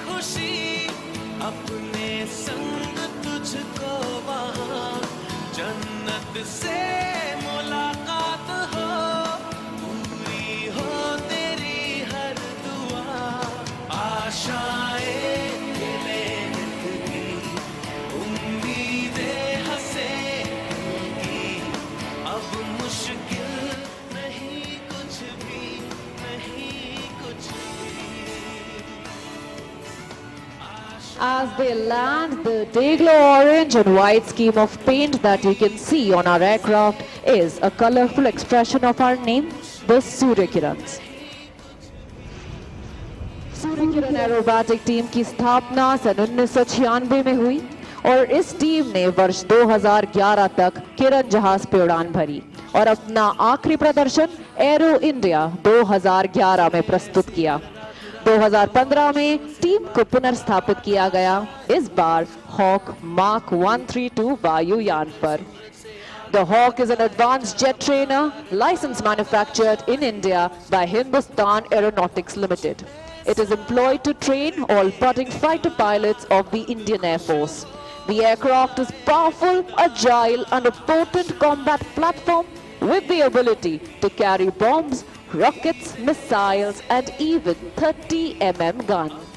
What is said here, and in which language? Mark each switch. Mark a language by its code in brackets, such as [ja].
[hi] अपने संग तुझको वहाँ जन्नत से मुलाकात हो, पूरी हो तेरी हर दुआ, आशाएं गिले दिल की, उम्मीदें हंसे दिल की, अब मुश्किल नहीं कुछ भी, नहीं कुछ भी। [en] As they land, the day-glow orange and white scheme of paint that you can see on our aircraft is a colorful expression of our name, the Surya Kirans. [hi] Surya Kiran aerobatic team की स्थापना सन 1996 में हुई और इस टीम ने वर्ष 2011 तक किरण जहाज पे उड़ान भरी और अपना आखिरी प्रदर्शन एरो इंडिया 2011 में प्रस्तुत किया। 2015 में टीम को पुनर्स्थापित किया गया, इस बार हॉक मार्क 132 वायुयान पर। [en] The Hawk is an advanced jet trainer, license manufactured in India by Hindustan Aeronautics Limited. It is employed to train all budding fighter pilots of the Indian Air Force. The aircraft is powerful, agile, and a potent combat platform with the ability to carry bombs, rockets, missiles, and even 30 mm gun.